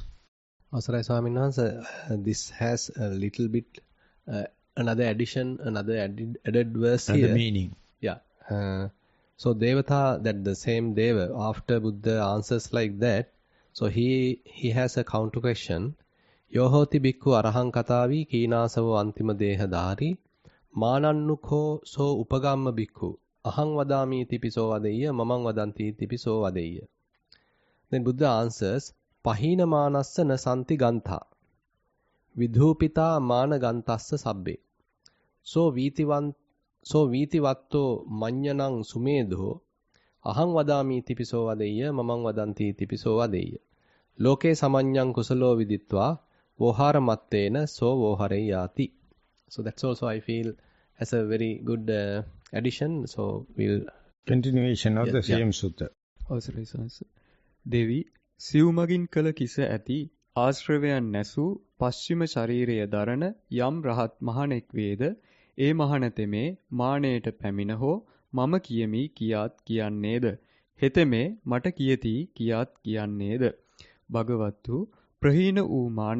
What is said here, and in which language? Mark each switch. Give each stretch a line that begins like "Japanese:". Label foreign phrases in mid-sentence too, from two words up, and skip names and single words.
Sinhala: අවසරයි ස්වාමින්වහන්සේ,
English: this has a little bit another addition, another added verse another here. Meaning. Yeah. So Devata, that the same Deva, after Buddha answers like that, so he has a counter question.
Pali: Yohoti bhikkhu arahang katavi kīnāsavo antima dehadhari mānannukho so upagamma bhikkhu ahang vadami tipiso vadeyya mamang vadanti tipiso vadeyya.
English: Then Buddha answers,
Pali: Pahina manassa na santi gantha vidhupita mana gantassa sabbe. So vitivatto manyanang sumedho ahang vadami tipiso vadeyya mamang vadanti tipiso vadeyya. Loke samanyang kusalo viditva vohara mattena so vohareyati.
English: So that's also I feel as a very good addition. So we'll continuation of the same sutta.
Sinhala: අවසරයි සාස. දෙවි සිව්මගින් කළ කිස ඇති ආශ්‍රවයන් නැසූ පශ්චිම ශරීරය දරන යම් රහත් මහණෙක් වේද ඒ මහණතෙමේ මාණයට පැමිණ හෝ මම කියමි කියාත් කියන්නේද හෙතෙමේ මට කියති කියාත් කියන්නේද භගවත්තු ප්‍රහීන වූ මාන